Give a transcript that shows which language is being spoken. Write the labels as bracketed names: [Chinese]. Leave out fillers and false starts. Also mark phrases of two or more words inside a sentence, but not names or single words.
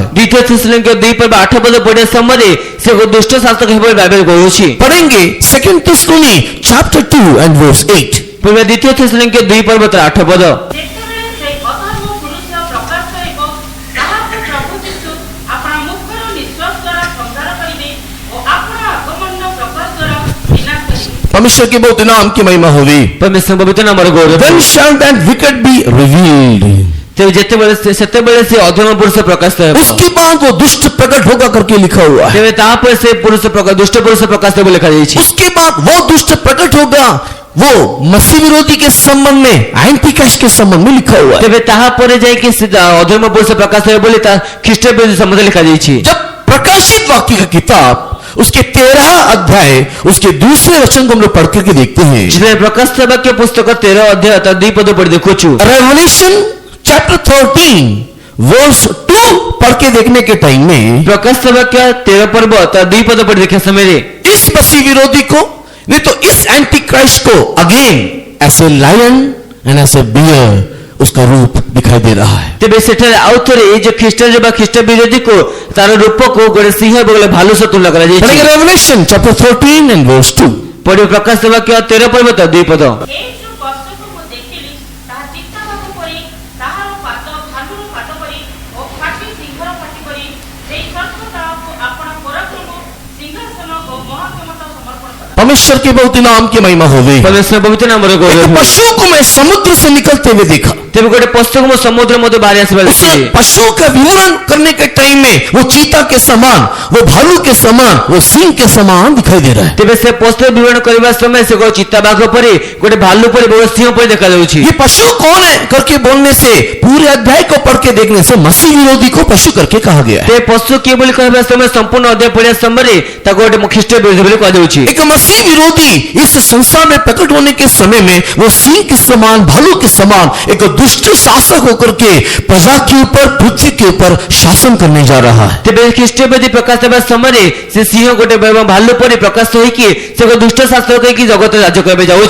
[Odia] ଦ୍ୱିତୀୟ ଥେସଲୋନିକ 2:8 ପଦ ପଢିବା ସମୟରେ ସେ ଏକ ଦୁଷ୍ଟ ଶାସକ ହେବ ବୋଲି ବାଇବେଲ କହୁଛି। [Hindi] पढ़ेंगे [English] second Thessalonians chapter 2 and verse 8. [Odia] ପୁଣି ଦ୍ୱିତୀୟ ଥେସଲୋନିକ 2:8 ପଦ, ଯେତେବେଳେ ସେ ଅଧର୍ମ ପୁରୁଷ ପ୍ରକାଶ ହେବ, ତାହାକୁ ପ୍ରଭୁ ଯୀଶୁ ଆପଣା ମୁଖର ନିଶ୍ୱାସ ଦ୍ୱାରା ସଂହାର କରିବେ ଓ ଆପଣା ଆଗମନ ପ୍ରକାଶ ଦ୍ୱାରା ବିନାଶ କରିବେ। [Hindi] परमेश्वर के बहुत नाम की महिमा होगी। [Odia] ପରମେଶ୍ୱର ପବିତ୍ର ନାମର ଗୌରବ। [English] When shall that wicked be revealed? [Odia] ତେବେ ଯେତେବେଳେ ସେତେବେଳେ ସେ ଅଧର୍ମ ପୁରୁଷ ପ୍ରକାଶ ହେବ। [Hindi] उसके बाद वो दुष्ट प्रकट होगा करके लिखा हुआ है। [Odia] ତେବେ ତାପରେ ସେ ପୁରୁଷ ପ୍ରକାଶ ଦୁଷ୍ଟ ପୁରୁଷ ପ୍ରକାଶ ହେବ ଲେଖାଯାଇଛି। [Hindi] उसके बाद वो दुष्ट प्रकट होगा, वो मसीह विरोधी के संबंध में [English] anti Christ [Hindi] के संबंध में लिखा हुआ है। [Odia] ତେବେ ତାହାପରେ ଯାଇକି ସେ ଅଧର୍ମ ପୁରୁଷ ପ୍ରକାଶ ହେବ ବୋଲି ତା ଖ୍ରୀଷ୍ଟ ବିରୋଧୀ ସମ୍ବନ୍ଧରେ ଲେଖାଯାଇଛି। [Hindi] जब प्रकाशित वाक्य का किताब उसके 13 अध्याय उसके दूसरे वचन को हम लोग पढ़ करके देखते हैं। [Odia] ଯେତେବେଳେ ପ୍ରକାଶ ବାକ୍ୟ ପୁସ୍ତକ 13 ଅଧ୍ୟାୟ ତା 2 ପଦ ପଢି ଦେଖୁଛୁ। [English] Revelation chapter 13 verse 2 [Hindi] पढ़ के देखने के टाइम में [Odia] ପ୍ରକାଶ ବାକ୍ୟ 13 ପର୍ବ ତା 2 ପଦ ପଢି ଦେଖିବା ସମୟରେ [Hindi] इस मसीह विरोधी को नहीं तो इस [English] anti Christ [Hindi] को [English] again as lion and as bear [Hindi] उसका रूप दिखाई दे रहा है। [Odia] ତେବେ ସେଠାରେ ଆଉ ଥରେ ଏଇ ଯେ ଖ୍ରୀଷ୍ଟ ବା ଖ୍ରୀଷ୍ଟ ବିରୋଧୀକୁ ତାର ରୂପକୁ ଗୋଟେ ସିଂହ ଏବଂ ଗୋଟେ ଭାଲୁ ସହ ତୁଳନା କରାଯାଇଛି। [Hindi] पढ़ेंगे [English] Revelation chapter 13 and verse 2. [Odia] ପଢିବ ପ୍ରକାଶ ବାକ୍ୟ 13 ପର୍ବ ତା 2 ପଦ, ଏ ଯୋଉ ପଶୁକୁ ମୁଁ ଦେଖିଲି, ତାହା ଚିତାବାଘ ପରି, ତାହାର ପାଦ ଭାଲୁର ପାଦ ପରି ଓ ଫାଟି ସିଂହର ପାଟି ପରି, ସେଇ ସର୍ପ ତାହାକୁ ଆପଣା ପରାକ୍ରମ, ସିଂହାସନ ଓ ମହାକ୍ଷମତା ସମର୍ପଣ କଲା। [Hindi] परमेश्वर के बहुत नाम की महिमा होगी। [Odia] ପରମେଶ୍ୱର ପବିତ୍ର ନାମର [Hindi] एक [Odia] ଗୌରବ। [Hindi] पशु को मैं समुद्र से निकलते हुए देखा। [Odia] ତେବେ ଗୋଟେ ପଶୁକୁ ମୁଁ ସମୁଦ୍ର ମଧ୍ୟ ବାହାରି ଆସିବା [Hindi] उस [Odia] ଦେଖିଲି। [Hindi] पशु का विवरण करने के टाइम में वो चीता के समान, वो भालू के समान, वो सिंह के समान दिखाई दे रहा है। [Odia] ତେବେ ସେ ପଶୁର ବିବରଣ କରିବା ସମୟରେ ସେ ଗୋଟେ ଚିତାବାଘ ପରି, ଗୋଟେ ଭାଲୁ ପରି, ଗୋଟେ ସିଂହ ପରି ଦେଖାଯାଉଛି। [Hindi] ये पशु कौन है करके बोलने से, पूरे अध्याय को पढ़ के देखने से मसीह विरोधी को पशु करके कहा गया है। [Odia] ते ପଶୁ କିଏ ବୋଲି କହିବା ସମୟରେ ସମ୍ପୂର୍ଣ୍ଣ ଅଧ୍ୟାୟ ପଢିବା ସମୟରେ ତାକୁ ଗୋଟେ ଖ୍ରୀଷ୍ଟ ବିରୋଧୀ ବୋଲି କୁହାଯାଉଛି। [Hindi] एक मसीह विरोधी इस संसार में प्रकट होने के समय में वो सिंह के समान, भालू के समान एक दुष्ट शासक होकर के प्रजा के ऊपर, पृथ्वी के ऊपर शासन करने जा रहा है। [Odia] ତେବେ ଖ୍ରୀଷ୍ଟବାଦୀ ପ୍ରକାଶ ହେବା ସମୟରେ ସେ ସିଂହ ଗୋଟେ ଭାଲୁ ପରି ପ୍ରକାଶ ହୋଇକି ସେ ଏକ ଦୁଷ୍ଟ ଶାସକ ହେଇକି ଜଗତରେ ରାଜ କରିବାକୁ ଯାଉଛି।